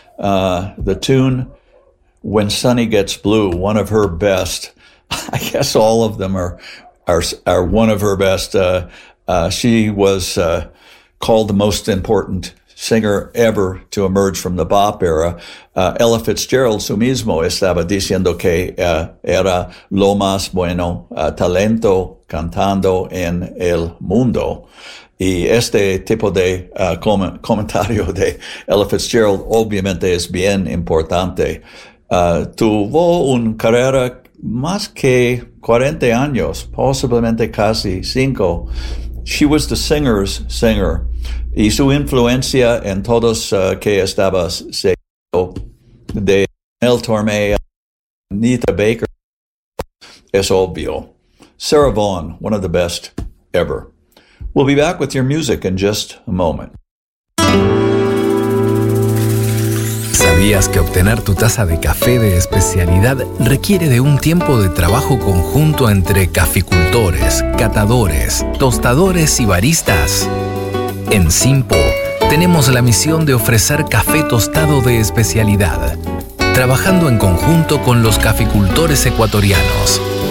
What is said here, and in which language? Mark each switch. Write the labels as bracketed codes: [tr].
[en] The tune, When Sunny Gets Blue, one of her best. I guess all of them are one of her best. She was called the most important singer ever to emerge from the bop era. [es] Ella Fitzgerald, su mismo, estaba diciendo que era lo más bueno talento cantando en el mundo. Y este tipo de comentario de Ella Fitzgerald obviamente es bien importante. Tuvo una carrera más que 40 años, posiblemente casi 5. [en] She was the singer's singer. [es] Y su influencia en todos que estabas seguido, de Mel Torme, Anita Baker, es obvio. [en] Sarah Vaughan, one of the best ever. We'll be back with your music in just a moment. [es] ¿Sabías que obtener tu taza de café de especialidad requiere de un tiempo de trabajo conjunto entre caficultores, catadores, tostadores y baristas? En Simpo tenemos la misión de ofrecer café tostado de especialidad, trabajando en conjunto con los caficultores ecuatorianos.